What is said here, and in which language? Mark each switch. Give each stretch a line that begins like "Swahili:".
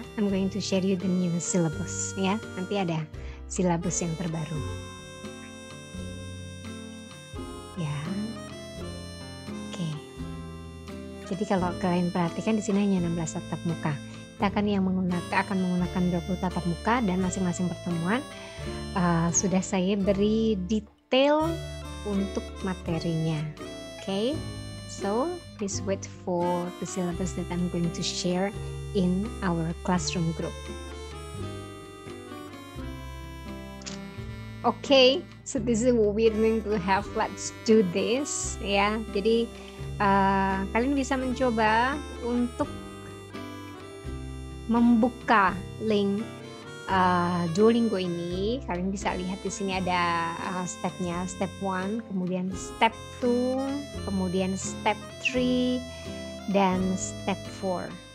English: I'm going to share you the new syllabus, ya.
Indonesian: Nanti ada silabus yang terbaru. Ya. Oke. Jadi kalau kalian perhatikan di sini hanya 16 tatap muka. Kita akan menggunakan 20 tatap muka dan masing-masing pertemuan sudah saya beri detail untuk materinya.
English: Okay, so please wait for the syllabus that I'm going to share in our classroom group. Okay, so this is what we're going to have. Let's do this, ya.
Indonesian: Jadi kalian bisa mencoba untuk membuka link Duolingo ini. Kalian bisa lihat di sini ada stepnya, step 1, kemudian step 2, kemudian step 3 dan step 4.